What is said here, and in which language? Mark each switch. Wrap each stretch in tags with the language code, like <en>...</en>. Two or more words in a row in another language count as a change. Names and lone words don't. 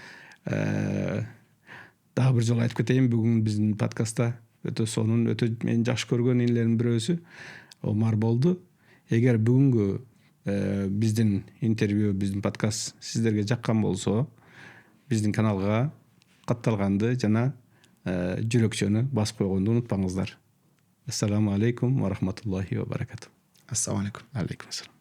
<ky>Дагы бир жолу айтып кетейин, бүгүн биздин подкастта өтө сонун, өтө мен жакшы көргөн инелердин бирөөсү Омар болду. Эгер бүгүнкү биздин интервью, биздин подкаст сиздерге жаккан болсо, биздин каналга катталганды жана жүрөкчөнү басып койгонду унутпаңыздар.</ky> <ar>السلام عليكم ورحمة الله وبركاته. السلام عليكم. عليكم السلام.</ar>